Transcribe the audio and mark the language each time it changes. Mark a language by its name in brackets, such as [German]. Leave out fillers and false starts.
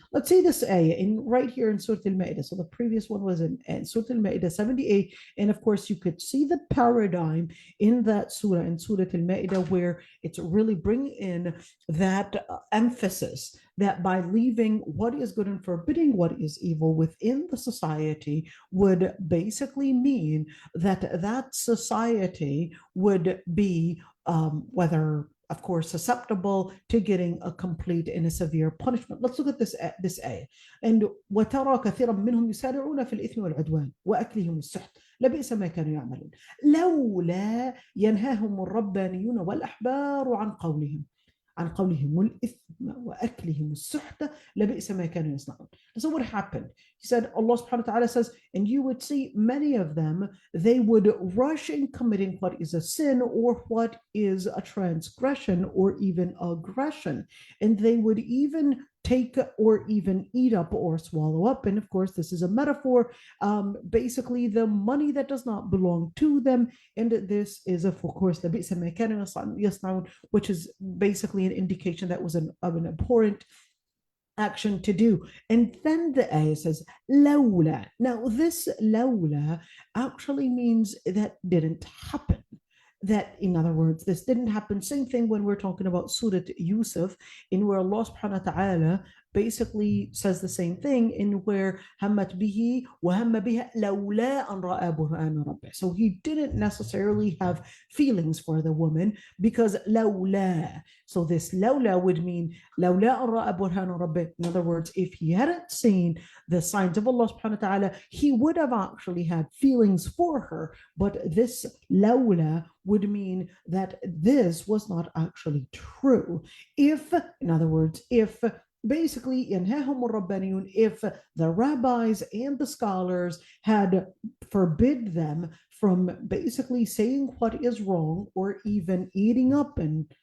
[English] Let's see this ayah in right here in Surah Al-Ma'idah. So the previous one was in Surah Al-Ma'idah 78, and of course you could see the paradigm in that surah, in Surah Al-Ma'idah, where it's really bringing in that emphasis that by leaving what is good and forbidding what is evil within the society would basically mean that that society would be whether, of course, susceptible to getting a complete and a severe punishment. Let's look at this ayah. [Arabic] And وترى كثيرا منهم يسارعون في الإثم والعدوان وأكلهم السحت لبئس ما كانوا يعملون لولا ينهاهم الربانيون والأحبار عن قولهم الإثم وأكلهم السحت لبئس ما كانوا يصنعون. [English] So what happened? He said, Allah subhanahu wa ta'ala says, and you would see many of them, they would rush in committing what is a sin or what is a transgression or even aggression. And they would even take or even eat up or swallow up. And of course, this is a metaphor, basically the money that does not belong to them. And this is, of course, the [Arabic] لبئس ما كانوا يصنعون, [English] which is basically an indication that was an abhorrent action to do. And then the ayah says لولا. Now this لولا actually means that didn't happen. That, in other words, this didn't happen. Same thing when we're talking about Surah Yusuf, in where Allah subhanahu wa ta'ala basically says the same thing, in where [Arabic] همت به وهم بها لولا أن رأى برهان ربه. [English] So he didn't necessarily have feelings for the woman because لولا. So this [Arabic] لولا [English] would mean [Arabic] لولا أن رأى برهان ربه. [English] In other words, if he hadn't seen the signs of Allah subhanahu wa ta'ala, he would have actually had feelings for her. But this لولا would mean that this was not actually true. If, in other words, if basically [Arabic] ينهاهم الربانيون, [English] if the rabbis and the scholars had forbid them from basically saying what is wrong or even eating up and